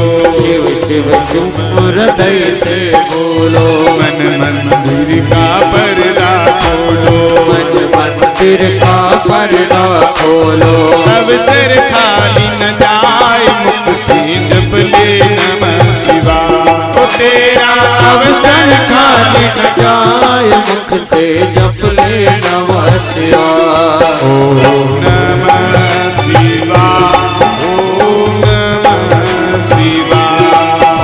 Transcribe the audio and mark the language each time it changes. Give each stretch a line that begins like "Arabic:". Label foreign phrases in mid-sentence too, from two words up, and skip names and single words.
Hindi: शिव शिव तुम हृदय से बोलो। मन मंदिर का पर्दा खोलो, मन मंदिर का पर्दा खोलो। अवसर खाली न जाए मुख से जप ले
Sanskrit: नमः शिवाय।
Hindi: ओ तेरा अवसर खाली न जाए मुख से जप ले
Sanskrit: नमः शिवाय। ओम नमः शिवाय, ओम नमः शिवाय,